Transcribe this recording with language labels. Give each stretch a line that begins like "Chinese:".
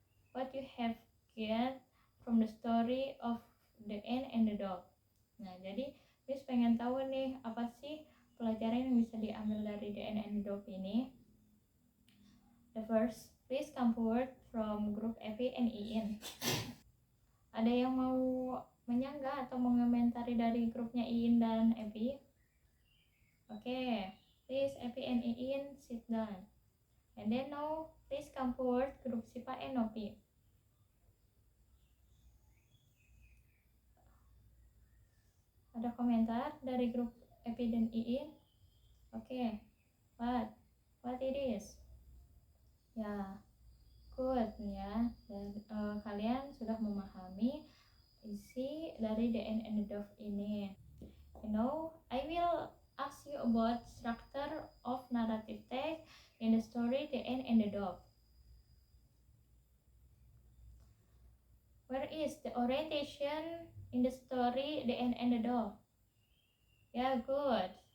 English: What you have get from the story of the ant and the dog.
Indonesian: Nah, jadi Miss pengen tahu nih, apa sih pelajaran yang bisa diambil dari the ant and the dog ini.
English: The first, please come forward from group Evi and Iin.
Indonesian: Ada yang mau menyanggah atau mengomentari dari grupnya Iin dan Evi? Oke.
English: Please, Evi and Iin, sit down. And then now, please come forward, group Sipa and Nopi.
Indonesian: Ada komentar dari grup Evi dan Iin? Oke.
English: What it is?
Indonesian: Ya, good ya. Dan kalian sudah memahami isi dari The Ant and the Dog ini.
English: I will ask you about structure of narrative text in the story The Ant and the Dog. Where is the orientation in the story The Ant and the Dog? Yeah, good.